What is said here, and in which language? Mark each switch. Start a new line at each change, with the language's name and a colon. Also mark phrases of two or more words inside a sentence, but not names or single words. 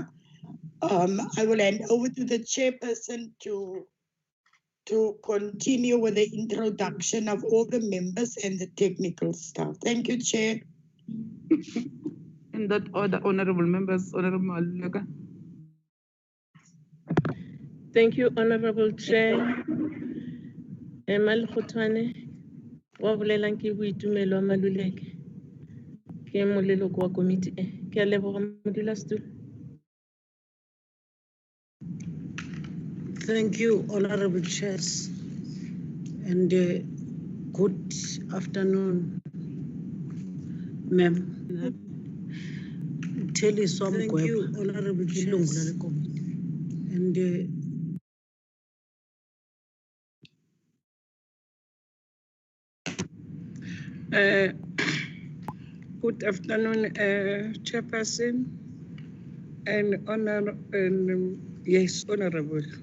English: I will hand over to the chairperson to continue with the introduction of all the members and the technical staff. Thank you, Chair. In that order, honorable members, Honorable Maleka. Thank you, Honorable Chair.
Northern Sotho: Emal Khotwane, wa bolelang ke boitumelo Maluleke. Ke moleloko wa committee e. Ke a leboga modulasetulo.
English: Thank you, Honorable Chairs, and good afternoon, ma'am. Tell us some. Thank you, Honorable Chairs, and good afternoon, Chairperson, and yes, Honorable.